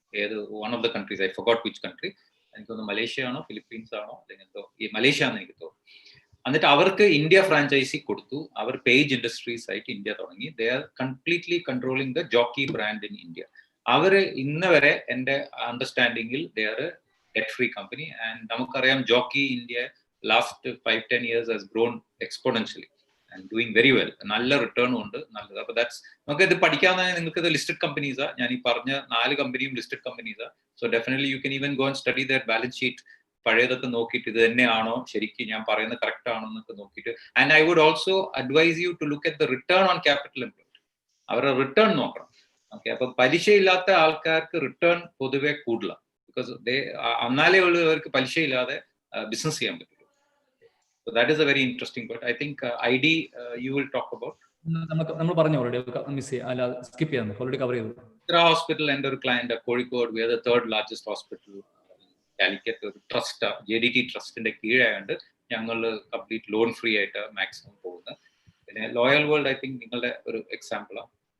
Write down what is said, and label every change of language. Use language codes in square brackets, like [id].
[en] ഏത് one of the countries, I forgot which country, [ml] എനിക്ക് തോന്നുന്നു മലേഷ്യ ആണോ ഫിലിപ്പീൻസ് ആണോ അല്ലെങ്കിൽ ഈ മലേഷ്യ ആണെന്ന് എനിക്ക് തോന്നുന്നു. എന്നിട്ട് അവർക്ക് ഇന്ത്യ ഫ്രാഞ്ചൈസി കൊടുത്തു. അവർ പേജ് ഇൻഡസ്ട്രീസ് ആയിട്ട് ഇന്ത്യ തുടങ്ങി. [en] They are completely controlling the Jockey brand in India. [ml] അവര് ഇന്ന് വരെ എന്റെ അണ്ടർസ്റ്റാൻഡിങ്ങിൽ [en] They are debt free company. And നമുക്കറിയാം Jockey India last 5-10 years has grown exponentially and doing very well. [ml] നല്ല റിട്ടേണും ഉണ്ട്, നല്ലത്. അപ്പൊ ദാറ്റ്സ് നമുക്ക് ഇത് പഠിക്കാവുന്ന, നിങ്ങൾക്ക് ഇത് ലിസ്റ്റഡ് കമ്പനീസാ. ഞാൻ ഈ പറഞ്ഞ 4 കമ്പനിയും listed കമ്പനീസാ. [en] So definitely you can even go and study their balance sheet. [ml] പഴയതൊക്കെ നോക്കിയിട്ട് ഇത് തന്നെയാണോ ശരിക്കും ഞാൻ പറയുന്നത് കറക്റ്റ് ആണോ എന്നൊക്കെ നോക്കിയിട്ട്. [en] And I would also advise you to look at the return on capital employed. [ml] അവരുടെ റിട്ടേൺ നോക്കണം. ഓക്കെ, അപ്പൊ പലിശയില്ലാത്ത ആൾക്കാർക്ക് റിട്ടേൺ പൊതുവെ കൂടുതലാണ്. ബിക്കോസ് എന്നാലേ ഉള്ളൂ അവർക്ക് പലിശയില്ലാതെ ബിസിനസ് ചെയ്യാൻ പറ്റുള്ളൂ. [en] So that is a very interesting point. I think ID you will talk about. [ml] നമ്മൾ പറഞ്ഞു ഓൾറെഡി, മിസ് അല്ല സ്കിപ്പ് ചെയ്യാം, ഓൾറെഡി കവർ ചെയ്തു. ഹോസ്പിറ്റൽ എൻ്റെ ഒരു client Kozhikode, [en] we are the 3rd largest hospital. [ml] Calicut ഒരു ട്രസ്റ്റ്, JDT ട്രസ്റ്റിന്റെ കീഴായുണ്ട്. ഞങ്ങൾ കംപ്ലീറ്റ് ലോൺ ഫ്രീ ആയിട്ട് മാക്സിമം പോകുന്നത്. പിന്നെ ലോയൽ വേൾഡ് ഐ തിങ്ക് നിങ്ങളുടെ ഒരു എക്സാമ്പിളാണ്.